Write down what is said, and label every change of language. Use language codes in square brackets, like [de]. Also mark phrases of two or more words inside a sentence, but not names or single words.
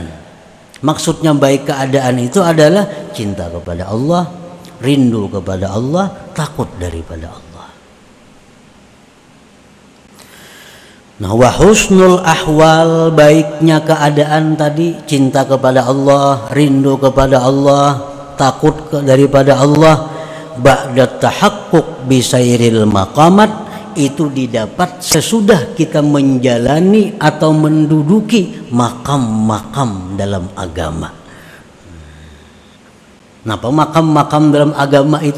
[id] Maksudnya baik keadaan itu adalah cinta kepada Allah, rindu kepada Allah, takut daripada Allah. Nah, [ar] wa husnul ahwal, [id] baiknya keadaan tadi, cinta kepada Allah, rindu kepada Allah, takut daripada Allah, [ar] ba'da tahaqquq bisairil maqamat, [id] itu didapat sesudah kita menjalani atau menduduki makam-makam dalam agama. Napa makam-makam dalam agama itu?